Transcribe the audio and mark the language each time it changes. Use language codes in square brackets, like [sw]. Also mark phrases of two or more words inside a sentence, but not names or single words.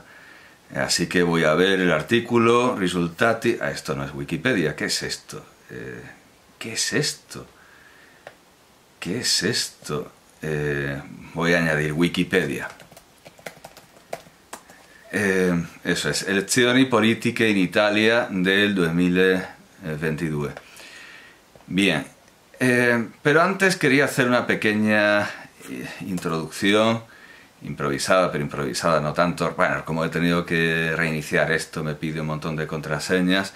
[es] Así que voy a ver el artículo, risultati... Ah, esto no es Wikipedia, ¿qué es esto? ¿Qué es esto? ¿Qué es esto? Voy a añadir Wikipedia. Eso es, [it] elezioni politiche in Italia del 2022. [es] Bien, pero antes quería hacer una pequeña introducción, improvisada, pero improvisada no tanto. Bueno, como he tenido que reiniciar esto, me pide un montón de contraseñas.